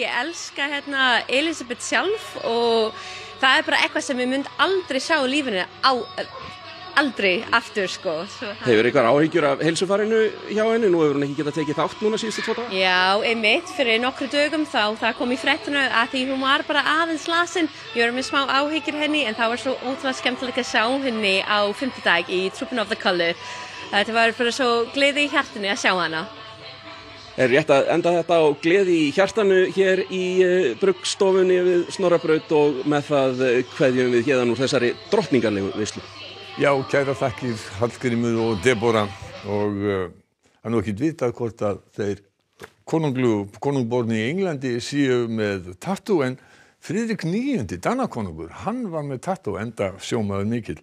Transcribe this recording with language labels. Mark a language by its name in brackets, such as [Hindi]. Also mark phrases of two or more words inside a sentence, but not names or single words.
[Icelandic] Ég elska Elizabeth sjálf og það bara eitthvað sem ég myndi aldrei sjá í lífinu aldrei aftur sko. Hefur eitthvað áhyggjur af heilsufarinu hjá henni? Nú hefur hún ekki getað tekið þátt núna síðustu 2 daga? Já, einmitt, fyrir nokkru dögum það kom í fréttinu að því hún var bara aðeins lasin. Ég var með smá áhyggjur henni en það var svo ótrúlega skemmtilegt að sjá henni á 5. dag í Trooping of the Colour. Þetta var bara svo gleði í hjartanu að sjá hana. Rétt að enda þetta á gleði í hjartanu hér í Bruggstofunni við Snorrabraut og með það kveðjum við héðan úr þessari drottningarlegu veislu. Já, kæra þakkir Hallgrímur og Deborah og það nú ekkert vitað hvort að þeir konungborni í Englandi séu með tattoo en Friðrik IX, Danakonungur, hann var með tattoo enda sjómaður mikill.